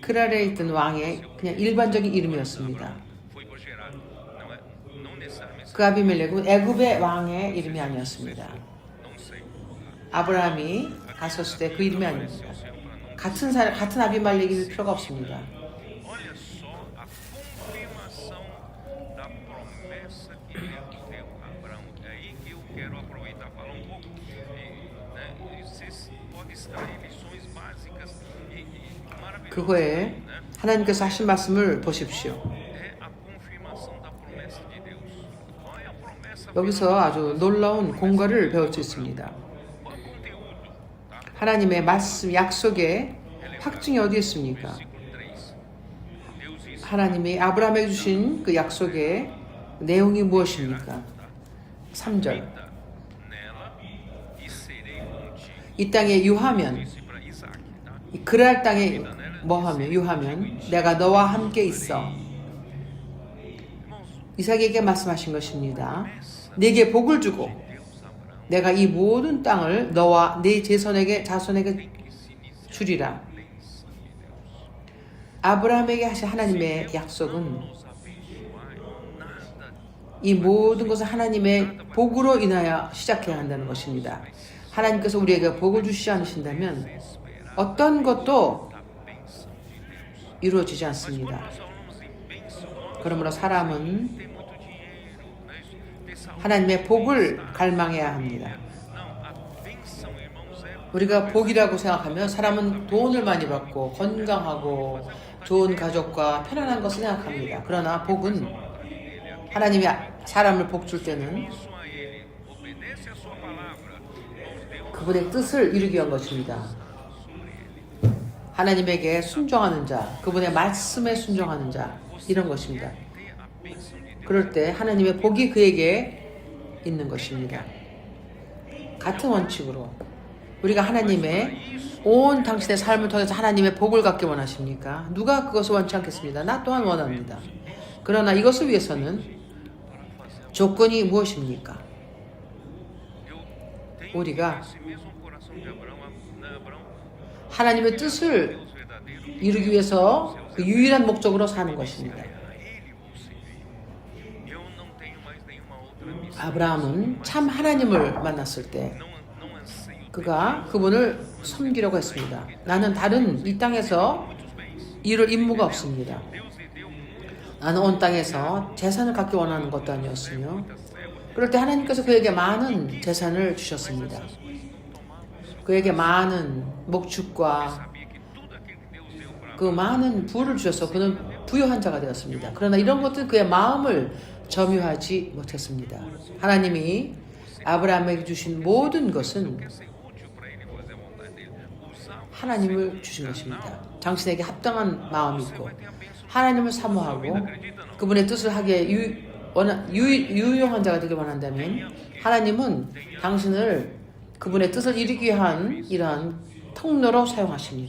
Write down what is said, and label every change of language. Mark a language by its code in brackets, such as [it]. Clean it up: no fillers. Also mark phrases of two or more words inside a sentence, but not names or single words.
[ko] 그랄에 있던 왕의 그냥 일반적인 이름이었습니다. [pt] foi por Gerar, não necessariamente, [ko] 그 아비멜렉은 애굽의 왕의 이름이 아니었습니다. [pt] não sei. [ko] 아브라함이 갔었을 때 그 이름이 아닙니다. [pt] O Senhor para não. [ko] 같은 사람, 같은 아비멜렉일 필요가 없습니다. [pt] Olha só a confirmação da promessa que Deus deu a Abraão. É aí que eu quero aproveitar e falar um pouco. Né, vocês podem extrair lições básicas e maravilhosas. [ko] 그 후에 [pt] Né? [ko] 하나님께서 하신 말씀을 보십시오. [pt] É a confirmação da promessa de Deus. Qual é a promessa? [ko] 여기서 아주 놀라운 공과를 배울 수 있습니다. [pt] Qual é o conteúdo? Tá? [ko] 하나님의 말씀, 약속의 확증이 어디 있습니까? [pt] Versículo 3. Deus disse: [ko] 하나님이 아브라함에게 주신 그 약속의 내용이 무엇입니까? 3절. [pt] nela e serei contigo. [ko] 이 땅에 유하면, [pt] Disse para Isaac, tá? [ko] 이 그랄 땅에 뭐하면, 유하면 내가 너와 함께 있어. [pt] Irmãos, [ko] 이삭에게 말씀하신 것입니다. 네게 복을 주고 [pt] Deus Abraão [ko] 내가 이 모든 땅을 너와 네 자손에게 [pt] que se inicia [ko] 주리라. [pt] a bênção de Deus. [ko] 아브라함에게 하신 하나님의 약속은 [pt] Nos abençoar, nada [ko] 이 모든 것을 하나님의 복으로 인하여 시작해야 한다는 것입니다. 하나님께서 우리에게 복을 주시지 않으신다면 어떤 것도 [pt] da bênção de Deus. [ko] 이루어지지 [pt] Quando [ko] 않습니다. [pt] nós falamos em bênção, nós [ko] 그러므로 사람은 [pt] ter muito dinheiro, né? Ter saúde. [ko] 하나님의 복을 갈망해야 합니다. [pt] Não, a bênção, irmãos, é [ko] 우리가 복이라고 생각하면 사람은 돈을 많이 받고 건강하고 좋은 가족과 편안한 것을 생각합니다. 그러나 복은 하나님이 사람을 복 줄 때는 [pt] isso a Ele, obedece a Sua palavra. Irmãos, Deus [ko] 그분의 뜻을 이루기 위한 것입니다. 하나님에게 순종하는 자, 그분의 말씀에 순종하는 자, 이런 것입니다. [pt] ter a bênção de Deus. [ko] 그럴 때 하나님의 복이 그에게 있는 것입니다. 같은 원칙으로 우리가 하나님의 온 당신의 삶을 통해서 하나님의 복을 갖기 원하십니까? 누가 그것을 원치 않겠습니다. 나 또한 원합니다. 그러나 이것을 위해서는 조건이 무엇입니까? [pt] Eu tenho [ko] 우리가 [pt] esse mesmo coração de Abraão, né, Abraão? [ko] 하나님의 뜻을 [pt] Deus verdadeiro, [ko] 이루기 위해서 그 유일한 목적으로 사는 것입니다. [pt] a Ele vou servir. Eu não tenho mais nenhuma outra missão. [ko] 아브라함은 참 하나님을 만났을 때 [pt] Não anseio [ko] 그가 그분을 섬기려고 했습니다. 나는 다른 이 땅에서 [pt] muitos bens. [ko] 이룰 임무가 없습니다. [pt] Deus lhe deu muito, [ko] 나는 온 땅에서 재산을 갖기 원하는 것도 아니었으며 [pt] muita serva. [ko] 그럴 때 하나님께서 그에게 많은 재산을 주셨습니다. 그에게 많은 목축과 [pt] Sabia que tudo aquilo que Deus deu para [ko] 그 많은 부를 주셔서 그는 부유한 자가 되었습니다. 그러나 이런 것들은 그의 마음을 점유하지 못했습니다. 하나님이 아브라함에게 주신 모든 것은 [pt] ser útil para ele fazer a vontade dele. Usar o [ko] 하나님을 주신 것입니다. 당신에게 합당한 마음이 있고 하나님을 사모하고 그분의 뜻을 하기에 유용한 자가 되길 원한다면 하나님은 당신을 그분의 뜻을 이루기 위한 이러한 통로로 사용하십니다.